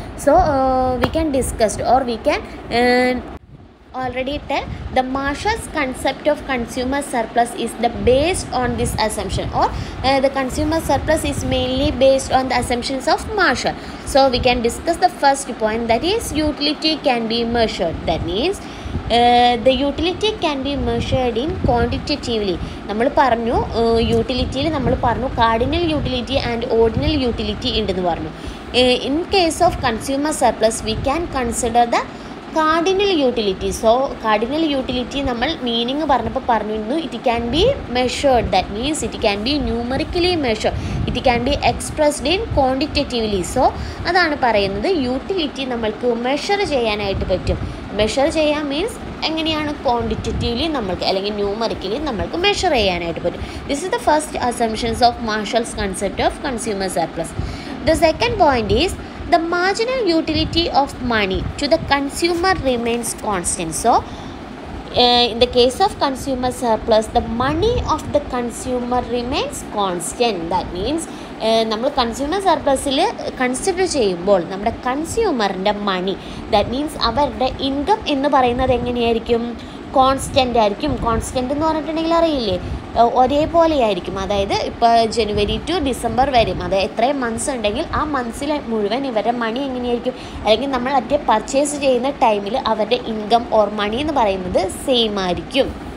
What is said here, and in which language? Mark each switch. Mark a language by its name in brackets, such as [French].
[English] So we can discuss or we can already tell the Marshall's concept of consumer surplus is the based on this assumption, or the consumer surplus is mainly based on the assumptions of Marshall. So we can discuss the first point, that is utility can be measured. That means the utility can be measured in quantitatively. [Malayalam] നമ്മൾ പറഞ്ഞു യൂട്ടിലിറ്റിയിൽ നമ്മൾ പറഞ്ഞു cardinal utility and ordinal utility ഉണ്ടെന്ന് പറഞ്ഞു. [English] In case of consumer surplus we can consider the cardinal utility. [Malayalam] So cardinal utility നമ്മൾ meaning പറഞ്ഞപ്പോൾ പറഞ്ഞിരുന്നു [English] It can be measured. That means it can be numerically measured, it can be expressed in quantitatively. [Malayalam] So അതാണ് പറയുന്നത് utility നമ്മൾക്ക് measure ചെയ്യാനായിട്ട് പറ്റും. Measure ചെയ്യാൻ means എങ്ങനെയാണ് ക്വാണ്ടിറ്റേറ്റീവ്ലി നമ്മൾക്ക് അല്ലെങ്കിൽ ന്യൂമറിക്കലി നമ്മൾക്ക് മെഷർ ചെയ്യാനായിട്ട് പറ്റും. [English] This is the first assumptions of Marshall's concept of consumer surplus. The second point is the marginal utility of money to the consumer remains constant. So in the case of consumer surplus, the money of the consumer remains constant. [Malayalam] That means നമ്മൾ consumer സർപ്ലസിൽ consider ചെയ്യുമ്പോൾ നമ്മുടെ കൺസ്യൂമറിൻ്റെ മണി, that means അവരുടെ income എന്ന് പറയുന്നത് എങ്ങനെയായിരിക്കും? Constant ആയിരിക്കും. Constant എന്ന് പറഞ്ഞിട്ടുണ്ടെങ്കിൽ അറിയില്ലേ, ഒരേപോലെ ആയിരിക്കും. അതായത് ഇപ്പോൾ ജനുവരി ടു ഡിസംബർ വരും, അതായത് എത്രയും മന്ത്സ് ഉണ്ടെങ്കിൽ ആ മന്ത്സിൽ മുഴുവൻ ഇവരുടെ മണി എങ്ങനെയായിരിക്കും, അല്ലെങ്കിൽ നമ്മൾ മറ്റേ പർച്ചേസ് ചെയ്യുന്ന ടൈമിൽ അവരുടെ ഇൻകം ഓർ മണി എന്ന് പറയുന്നത് സെയിം ആയിരിക്കും.